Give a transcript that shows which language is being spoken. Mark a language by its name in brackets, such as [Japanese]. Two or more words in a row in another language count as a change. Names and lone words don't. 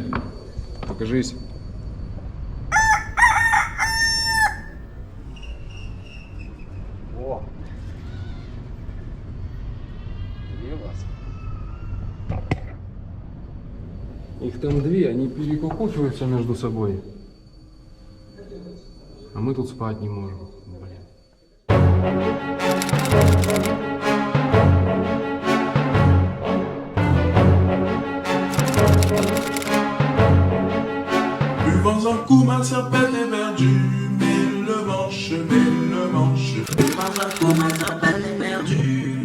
[Russian] Покажись. О! Где вас? Их там две, они перекукухиваются между собой. А мы тут спать не можем. Блин. [French] Buvant un coup, ma serpette est perdue. Mais le manche. Buvant un coup, ma serpette est perdue.